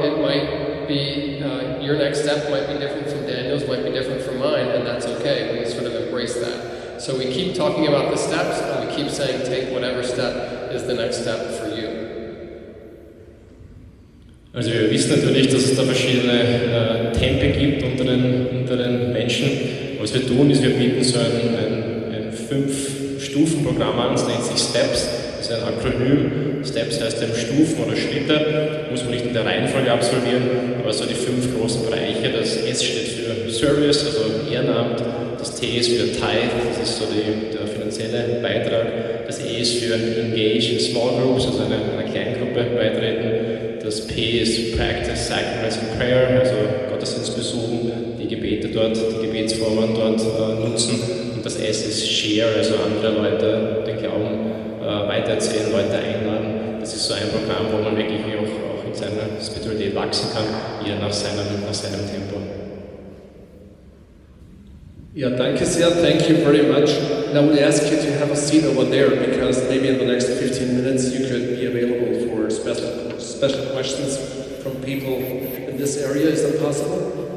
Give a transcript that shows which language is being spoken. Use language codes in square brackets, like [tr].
[en] It might be, your next step might be different from Daniel's, might be different from mine, and that's okay. We sort of embrace that. So we keep talking about the steps, and we keep saying, take whatever step is the next step for you. [de] Also wir wissen natürlich, dass es da verschiedene Tempi gibt unter den Menschen. Was wir tun, ist, wir bieten so ein 5-Stufen-Programm an, das nennt sich Steps. ist ein Akronym. Steps heißt eben Stufen oder Schritte, muss man nicht in der Reihenfolge absolvieren, aber so die 5 großen Bereiche. Das S steht für Service, also Ehrenamt, das T ist für Tithe, das ist so der finanzielle Beitrag, das E ist für [en] Engage in Small Groups, [de] also einer Kleingruppe beitreten, das P ist [en] Practice, Sacraments and Prayer, [de] also Gottesdienst besuchen, die Gebete dort, die Gebetsformen dort nutzen, und das S ist Share, also andere Leute den Glauben weitererzählen, Leute einladen. Das ist so ein Programm, wo man wirklich auch in seiner Spiritualität wachsen kann, jeder nach seinem Tempo. [en] Yeah, [de] danke sehr. [en] Thank you very much. And I would ask you to have a seat over there, because maybe in the next 15 minutes you could be available for special questions from people in this area. Is that possible?